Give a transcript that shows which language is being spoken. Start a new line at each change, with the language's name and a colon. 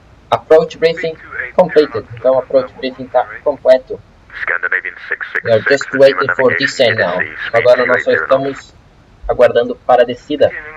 English: Approach briefing completed.
Portuguese: Então approach briefing está completo.
English: We are just waiting for descent now.
Portuguese: Agora nós só estamos aguardando para a descida.